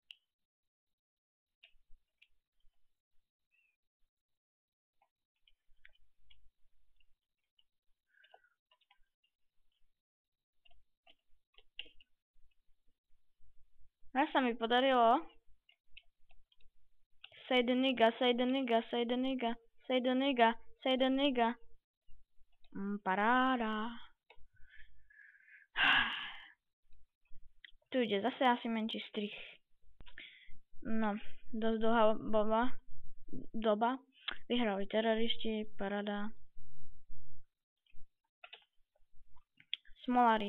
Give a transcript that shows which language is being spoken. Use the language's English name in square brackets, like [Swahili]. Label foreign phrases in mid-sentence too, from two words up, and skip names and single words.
[Slovak] Raz sa mi podarilo. [English] Say the nigga, say the nigga, say the nigga, say the nigga, say the nigga. [Slovak] Paráda. Tu ide zase asi menší strich. No, dosť dlhá doba. Vyhrali teroristi, paráda. Smolári.